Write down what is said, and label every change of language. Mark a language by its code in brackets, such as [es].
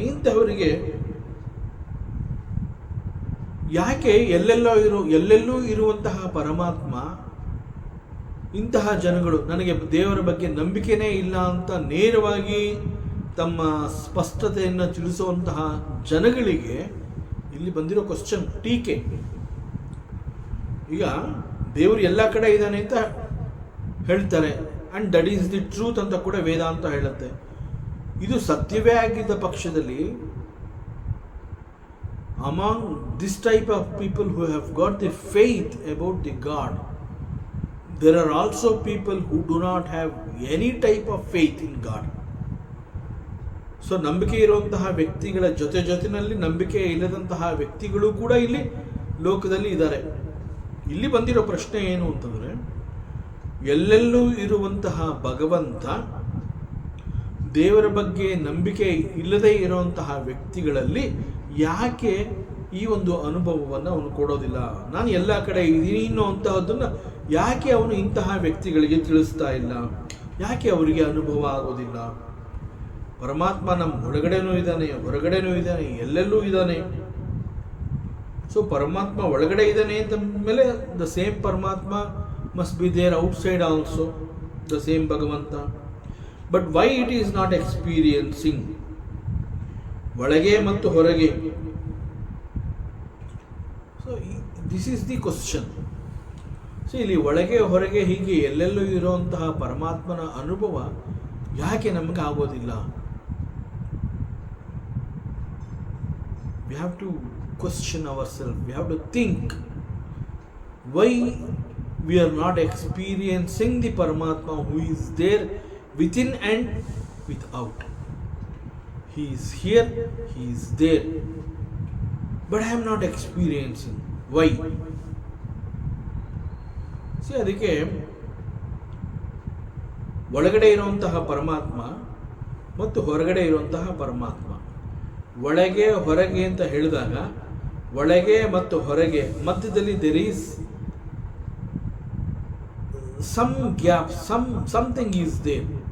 [kn] ಇಂತಹವರಿಗೆ ಯಾಕೆ ಎಲ್ಲೆಲ್ಲೂ ಇರುವಂತಹ ಪರಮಾತ್ಮ, ಇಂತಹ ಜನಗಳು ನನಗೆ ದೇವರ ಬಗ್ಗೆ ನಂಬಿಕೆನೇ ಇಲ್ಲ ಅಂತ ನೇರವಾಗಿ ತಮ್ಮ ಸ್ಪಷ್ಟತೆಯನ್ನು ತಿಳಿಸುವಂತಹ ಜನಗಳಿಗೆ ಇಲ್ಲಿ ಬಂದಿರೋ ಕ್ವಶನ್, ಟೀಕೆ. ಈಗ ದೇವರು ಎಲ್ಲ ಕಡೆ ಇದ್ದಾನೆ ಅಂತ ಹೇಳ್ತಾರೆ, [en] and that is the truth [kn] ಅಂತ ಕೂಡ ವೇದಾಂತ ಹೇಳುತ್ತೆ. ಇದು ಸತ್ಯವೇ ಆಗಿದ್ದ ಪಕ್ಷದಲ್ಲಿ, [en] among this type of people who have got the faith about the God, there are also people who do not have any type of faith in God. [kn] So ನಂಬಿಕೆ ಇರುವಂತಹ ವ್ಯಕ್ತಿಗಳ ಜೊತೆನಲ್ಲಿ ನಂಬಿಕೆ ಇಲ್ಲದಂತಹ ವ್ಯಕ್ತಿಗಳು ಕೂಡ ಇಲ್ಲಿ ಲೋಕದಲ್ಲಿ ಇದ್ದಾರೆ. ಇಲ್ಲಿ ಬಂದಿರೋ ಪ್ರಶ್ನೆ ಏನು ಅಂತಂದರೆ, ಎಲ್ಲೆಲ್ಲೂ ಇರುವಂತಹ ಭಗವಂತ ದೇವರ ಬಗ್ಗೆ ನಂಬಿಕೆ ಇಲ್ಲದೇ ಇರುವಂತಹ ವ್ಯಕ್ತಿಗಳಲ್ಲಿ ಯಾಕೆ ಈ ಒಂದು ಅನುಭವವನ್ನು ಅವನು ಕೊಡೋದಿಲ್ಲ? ನಾನು ಎಲ್ಲ ಕಡೆ ಇದ್ದೀನಿ ಅನ್ನುವಂತಹದ್ದನ್ನು ಯಾಕೆ ಅವನು ಇಂತಹ ವ್ಯಕ್ತಿಗಳಿಗೆ ತಿಳಿಸ್ತಾ ಇಲ್ಲ? ಯಾಕೆ ಅವರಿಗೆ ಅನುಭವ ಆಗೋದಿಲ್ಲ? ಪರಮಾತ್ಮ ನಮ್ಮ ಒಳಗಡೆನೂ ಇದ್ದಾನೆ, ಹೊರಗಡೆನೂ ಇದ್ದಾನೆ, ಎಲ್ಲೆಲ್ಲೂ ಇದ್ದಾನೆ. ಸೊ ಪರಮಾತ್ಮ ಒಳಗಡೆ ಇದ್ದಾನೆ ಅಂತ ಮೇಲೆ [en] The same Paramatma must be there outside also, the same Bhagavanta. But why it is not experiencing? [kn] ಒಳಗೆ ಮತ್ತು ಹೊರಗೆ. [en] So this is the question. [kn] So ಇಲ್ಲಿ ಒಳಗೆ ಹೊರಗೆ ಹೀಗೆ ಎಲ್ಲೆಲ್ಲೂ ಇರುವಂತಹ ಪರಮಾತ್ಮನ ಅನುಭವ ಯಾಕೆ ನಮಗೆ ಆಗೋದಿಲ್ಲ? [en] We have to question ourselves. We have to think why we are not experiencing the Paramatma who is there within and without. He is here, he is there, but I am not experiencing. Why? [kn] See, ಅದಕ್ಕೆ ಒಳಗಡೆ ಇರುವಂತಹ ಪರಮಾತ್ಮ ಮತ್ತು ಹೊರಗಡೆ ಇರುವಂತಹ ಪರಮಾತ್ಮ, ಒಳಗೆ ಹೊರಗೆ ಅಂತ ಹೇಳಿದಾಗ ಒಳಗೆ ಮತ್ತು ಹೊರಗೆ ಮಧ್ಯದಲ್ಲಿ [en] there is some gap, something is there.